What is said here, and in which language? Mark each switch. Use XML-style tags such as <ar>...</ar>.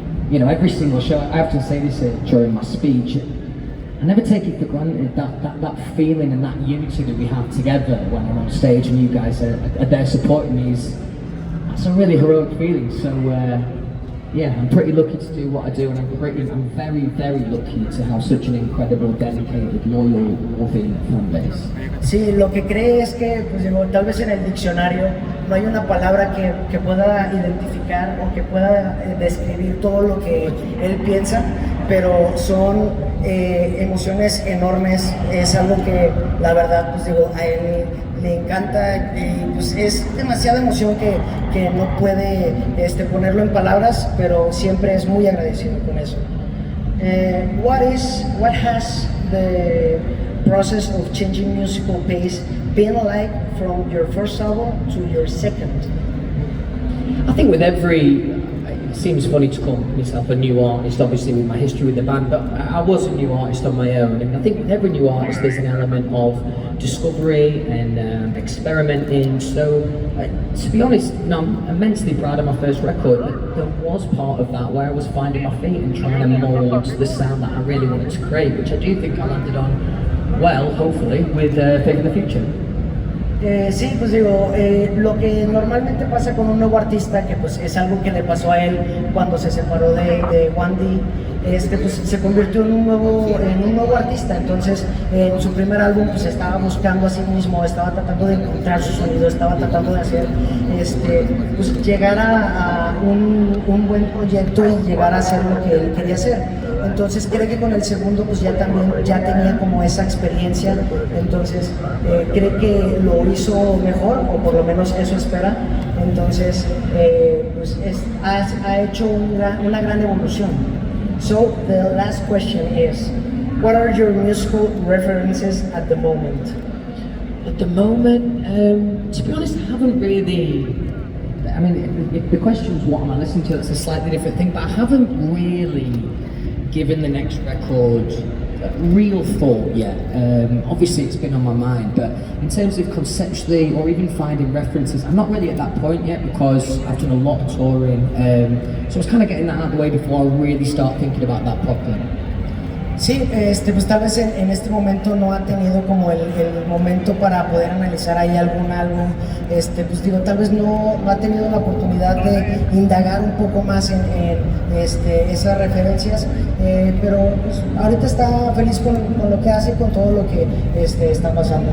<en>You know, every single show, I often say this during my speech, I never take it for granted, that feeling and that unity that we have together when I'm on stage and you guys are there supporting me. That's a really heroic feeling. So yeah, I'm pretty lucky to do what I do, and I'm very, very lucky to have such an incredible, dedicated, loyal, loving fan base.</en> <es>Sí, lo que cree es que, pues digo, tal vez en el diccionario no hay una palabra que pueda identificar o que pueda describir todo lo que él piensa, pero son emociones enormes, es algo que la verdad, pues digo, a él le encanta, y pues es demasiada emoción que no puede ponerlo en palabras, pero siempre es muy agradecido con eso.</es> <en>What has the process of changing musical pace been like from your first album to your second? I think with every, it seems funny to call myself a new artist, obviously with my history with the band, but I was a new artist on my own, and I think with every new artist there's an element of discovery and experimenting. So to be honest, I'm immensely proud of my first record, but there was part of that where I was finding my feet and trying to mould the sound that I really wanted to create, which I do think I landed on well, hopefully, with Fate of the Future.</en> <es>Sí, pues digo, lo que normalmente pasa con un nuevo artista, que pues es algo que le pasó a él cuando se separó de 1D, pues se convirtió en un nuevo artista. Entonces en su primer álbum pues estaba buscando a sí mismo, estaba tratando de encontrar su sonido, estaba tratando de hacer pues llegar a un buen proyecto y llegar a hacer lo que él quería hacer. Entonces cree que con el segundo pues ya tenía como esa experiencia, entonces cree que lo hizo mejor, o por lo menos eso espera. Entonces pues ha hecho una gran evolución.</es> <en>So the last question is, what are your musical references at the moment? At the moment, to be honest, I haven't really. I mean, if the question's what am I listening to, that's a slightly different thing. But I haven't really given the next record real thought yet. Obviously, it's been on my mind, but in terms of conceptually or even finding references, I'm not really at that point yet because I've done a lot of touring. So I was kind of getting that out of the way before I really start thinking about that properly.</en> <es>Sí, pues tal vez en este momento no ha tenido como el momento para poder analizar ahí algún álbum, pues digo, tal vez no ha tenido la oportunidad de indagar un poco más en esas referencias, pero pues, ahorita está feliz con lo que hace, con todo lo que está pasando.</es>